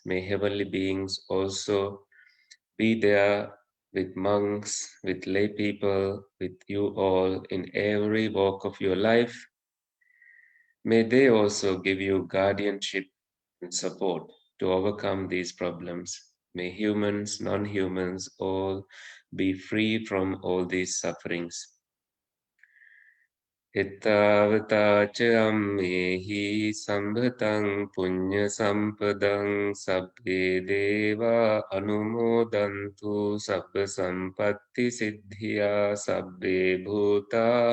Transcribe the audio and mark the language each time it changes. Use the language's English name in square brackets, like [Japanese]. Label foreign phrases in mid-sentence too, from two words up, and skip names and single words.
[English] May heavenly beings also be there with monks, with lay people, with you all in every walk of your life. May they also give you guardianship and support to overcome these problems. May humans, non-humans, all be free from all these sufferings. [Pali] Ittavata ca ammehi sambhatang punya sampadang sabbe deva anumodantu sabba sampatti siddhya sabbe bhuta